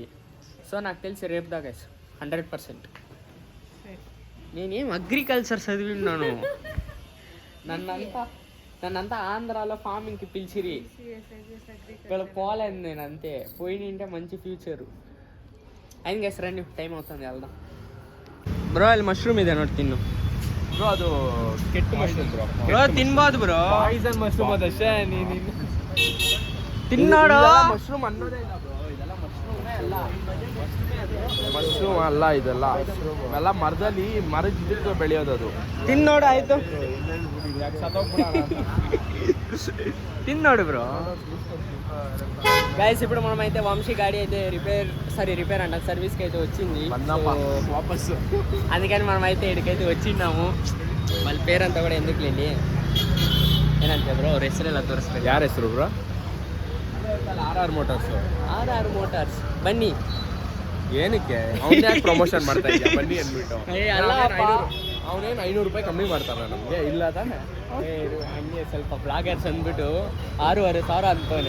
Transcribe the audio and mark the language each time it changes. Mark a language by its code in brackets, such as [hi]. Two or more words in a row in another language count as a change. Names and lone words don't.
[te] సో నాకు తెలిసి రేపు దాకా 100%. నేనేం అగ్రికల్చర్ చదివిన్నాను. నన్నంతా ఆంధ్రాలో ఫార్మింగ్కి పిలిచిరి, ఇక్కడ పోలేదు నేను. అంతే పోయినంటే మంచి ఫ్యూచరు అయింది గైస్. రండి, టైం అవుతుంది, వెళ్దాం. బ్రో [kn] ಅಲ್ಲಿ ಮಶ್ರೂಮ್ ಇದೆ ನೋಡಿ, ತಿನ್ನು ಬ್ರೋ. ಅದು ಕೆಟ್ಟ ಮಶ್ರೂಮ್ ಬ್ರೋ, ತಿನ್ಬೋದು ಬ್ರೋ. ಪಾಯ್ಸನ್ ಮಶ್ರೂಮ್ ಅದಷ್ಟೇ. ತಿನ್ನೋಡು ಮಶ್ರೂಮ್ ಅನ್ನೋದೇ ಇಲ್ಲ ಬ್ರೋ. ಇದೆಲ್ಲ ಮಶ್ರೂಮ್ನೇ ಅಲ್ಲ, ಮಶ್ರೂಮ್ ಅಲ್ಲ ಇದೆಲ್ಲ. ಇವೆಲ್ಲ ಮರದಲ್ಲಿ ಜಿಡ್ಡು ಬೆಳೆಯೋದು. ಅದು ತಿನ್ನೋಡು ಆಯ್ತು. [te] తిన్నోడు బ్రో. గైస్ ఇప్పుడు మనం అయితే వంశీ గాడి అయితే రిపేర్ అంట, సర్వీస్కి అయితే వచ్చింది వాపస్. అందుకని మనం అయితే ఇక్కడికైతే వచ్చిన్నాము. వాళ్ళ పేరంతా కూడా ఎందుకు లేని [kn] ಏನಂತೆ ಬ್ರೋ, ಅವ್ರ ಹೆಸರೆಲ್ಲ ತೋರಿಸ್ಬೇಕು. ಯಾರ ಹೆಸರು ಬ್ರೋ? RR ಮೋಟಾರ್ಸ್. RR ಮೋಟಾರ್ಸ್ ಬನ್ನಿ. ಏನಕ್ಕೆ ಅವನೇ ಪ್ರಮೋಷನ್ ಮಾಡ್ತಾ ಇದ್ಯಾ? ಬನ್ನಿ ಅಂದ್ಬಿಟ್ಟು. ಅವನೇನು 500 ರೂಪಾಯಿ ಕಮ್ಮಿ ಮಾಡ್ತಾನೆ ನಮಗೆ, ಇಲ್ಲ ತಾನೆ? ಹಂಗೆ ಸ್ವಲ್ಪ ಬ್ಲಾಗರ್ಸ್ ಅಂದ್ಬಿಟ್ಟು 6,500 ಅಂತವನೆ.